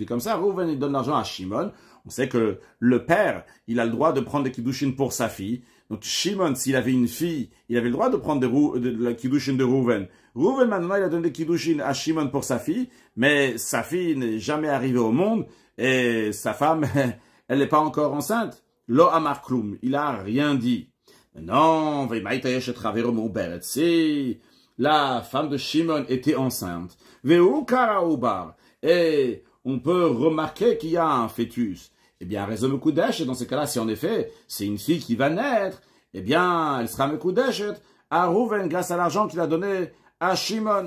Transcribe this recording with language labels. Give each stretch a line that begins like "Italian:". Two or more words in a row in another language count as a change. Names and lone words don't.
French: Et comme ça, Rouven il donne l'argent à Shimon. On sait que le père, il a le droit de prendre des kiddushin pour sa fille. Donc Shimon, s'il avait une fille, il avait le droit de prendre la kiddushin de Rouven. Rouven, maintenant, il a donné des kiddushin à Shimon pour sa fille, mais sa fille n'est jamais arrivée au monde et sa femme, elle n'est pas encore enceinte.
Hebrew: לא אמר כלום,
French: il a rien dit. Non, si la femme de Shimon était enceinte,
Hebrew: והוכר העובר,
French: et on peut remarquer qu'il y a un fœtus. Eh bien, raison mekudeshet, dans ce cas-là, si en effet, c'est une fille qui va naître, eh bien, elle sera mekudeshet à Rouven grâce à l'argent qu'il a donné à Shimon.